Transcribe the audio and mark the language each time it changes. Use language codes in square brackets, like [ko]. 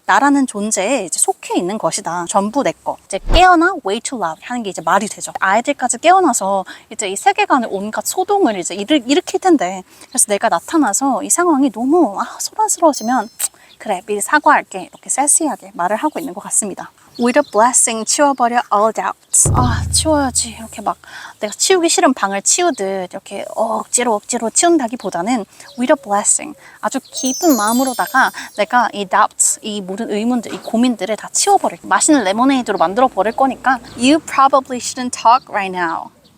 [ko] 나라는 존재에 이제 속해 있는 것이다. 전부 내 거. 이제 깨어나 [en] way too loud [ko] 하는 게 이제 말이 되죠. 아이들까지 깨어나서 이제 이 세계관의 온갖 소동을 이제 일으킬 텐데 그래서 내가 나타나서 이 상황이 너무 소란스러워지면 그래 미리 사과할게 이렇게 세시하게 말을 하고 있는 것 같습니다. [en] With a blessing [ko] 치워버려 [en] all doubts. [ko] 치워야지 이렇게 막 내가 치우기 싫은 방을 치우듯 이렇게 억지로 치운다기보다는 [en] with a blessing [ko] 아주 깊은 마음으로다가 내가 이 doubts, 이 모든 의문들, 이 고민들을 다 치워버릴 맛있는 레모네이드로 만들어 버릴 거니까 [en] You probably shouldn't talk right now.